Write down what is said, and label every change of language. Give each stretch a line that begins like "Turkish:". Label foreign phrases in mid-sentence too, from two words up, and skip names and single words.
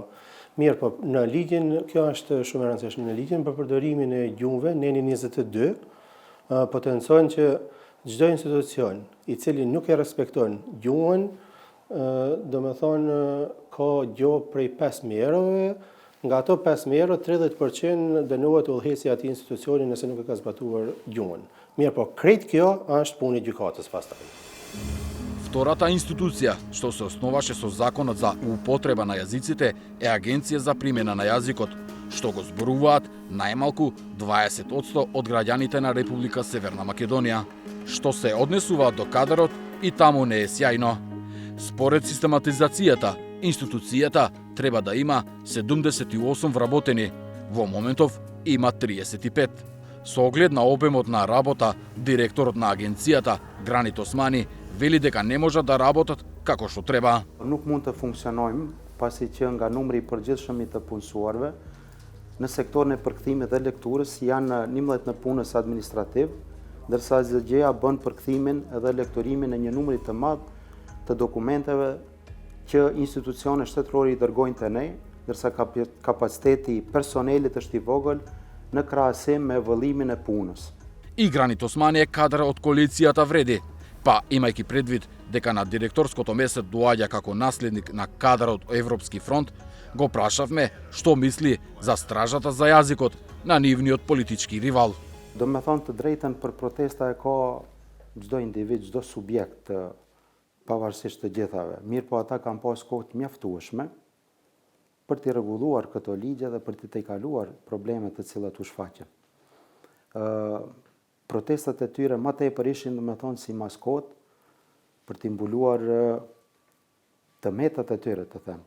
Albanian: Mirë, po në ligjin, kjo është shumë e rëndësishme, në ligjin për përdorimin e gjuhëve, neni 22, potencojnë që çdo institucion i cili nuk e respekton gjuhën, do me thonë ka gjuhë prej 5.000 eurove, nga ato 5.000 euro, 30% dënohet udhëheqësi atij institucioni nëse nuk e ka zbatuar gjuhën. Mirë, po krejt kjo është punë e gjykatës pastaj.
Macedonian: Втората институција што се основаше со законот за употреба на јазиците е Агенција за примена на јазикот, што го зборуваат најмалку 20% од граѓаните на Република Северна Македонија, што се однесуваат до кадарот и таму не е сјајно. Според систематизацијата, институцијата треба да има 78 вработени, во моментов има 35. Со оглед на обемот на работа, директорот на агенцијата, Гранит Османи, вели дека не можат да работат како што треба.
Albanian: Nuk mund të funksionojmë pasi që nga numri I përgjithshëm I të punësuarve në sektorin e përkthimit dhe lekturës janë 11 në punës administrativ, ndërsa zgjedhja bën përkthimin dhe lektorimin e një numri të madh të dokumenteve që institucione shtetërore I dërgojnë te ne, ndërsa kapaciteti I personelit është I vogël në krahasim me vëllimin e punës.
Macedonian: И Гранит Османи е кадар од коалицијата Вреди, па имајќи предвид дека на директорското место доаѓа како наследник на кадар од Европски фронт, го прашавме што мисли за стражата за јазикот на нивниот политички ривал.
Albanian: Do me thonë të drejtën për protesta e ka çdo individ, çdo subjekt, pavarësisht të gjithave. Mirë po ata kanë pas kohë të mjaftueshme për të rregulluar këto ligje dhe për të tejkaluar problemet të cilat u shfaqen. Protestat e tyre më tepër ishin domethënë si maskot për të mbuluar të metat e tyre, të them.